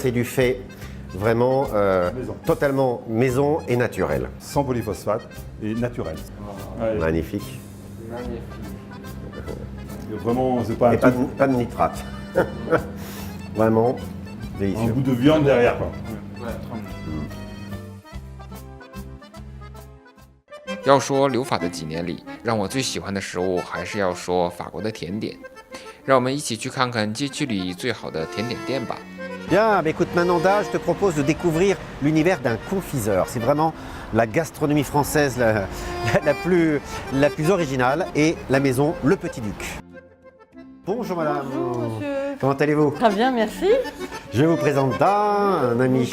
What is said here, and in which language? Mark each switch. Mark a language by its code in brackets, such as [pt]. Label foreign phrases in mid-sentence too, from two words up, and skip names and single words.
[fr] c'est du fait vraiment Maison. totalement maison et naturel. Sans polyphosphate et naturel. Ouais, Magnifique. vraiment, c'est pas un Et pas tout. de nitrate. Vraiment Un délicieux. goût de viande derrière, quoi. [zh] 要说留法的几年里，让我最喜欢的食物还是要说法国的甜点。让我们一起去看看街区里最好的甜点店吧。 [fr] Bien, bah écoute, Mananda, je te propose de découvrir l'univers d'un confiseur. C'est vraiment la gastronomie française la plus originale et la maison Le Petit Duc. Bonjour madame. Bonjour monsieur. Comment allez-vous? Très bien, merci. Je vous présente Dan, un ami.